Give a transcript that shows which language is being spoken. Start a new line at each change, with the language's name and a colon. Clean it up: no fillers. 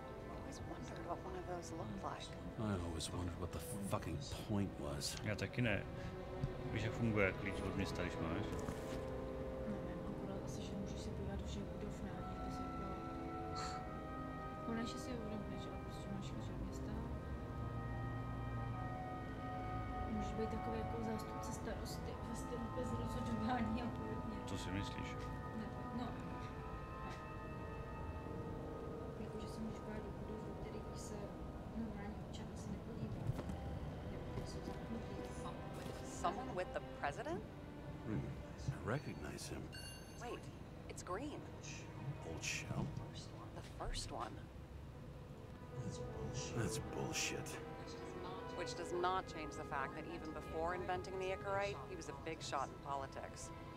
English: Always wondered what one of those looked like. I always wondered what the fucking point was.
Czech: Já taky ne. Víš, jak funguje klíč od města, když máš? Nevím, akorát asi, že můžu si podívat do všech budov na někde si jako... Konečně si uvědomit, že prostě máš klíč od města. Můžeš být takový jako zástupce starosty vlastně bez rozhodování a podobně. Co si myslíš? Nebo, no. Jakože se můžeš bát do budov, do kterých se normální občan asi nepodívá. Nebo které jsou zamknutý.
English: Someone with the president? I recognize him. Wait, it's Green. Old Shell? The first one. That's bullshit. Which does not change the fact that even before inventing the Icarite, he was a big shot in politics.